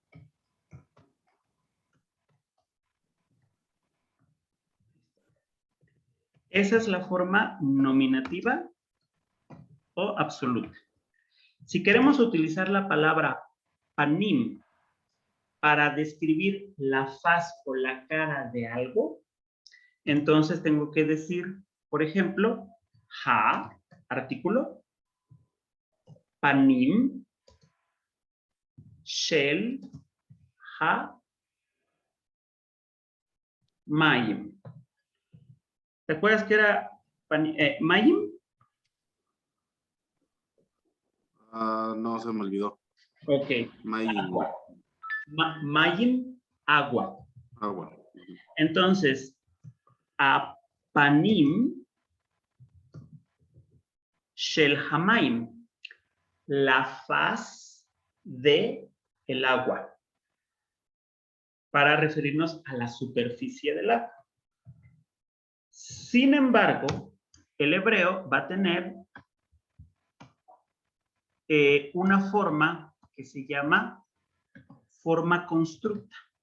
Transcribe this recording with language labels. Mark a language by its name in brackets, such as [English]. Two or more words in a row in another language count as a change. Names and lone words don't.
[Spanish] Esa es la forma nominativa o absoluta. Si queremos utilizar la palabra panim para describir la faz o la cara de algo, entonces tengo que decir, por ejemplo, ha, artículo, [Hebrew] פנים, של, ה, מים. [Spanish] ¿Te acuerdas que era mayim? No, se me olvidó. Ok. Mayim. Mayim, agua. Agua. Entonces, a [Hebrew] פנים של המים, [Spanish] la faz de el agua, para referirnos a la superficie del agua. Sin embargo, el hebreo va a tener una forma que se llama forma constructa.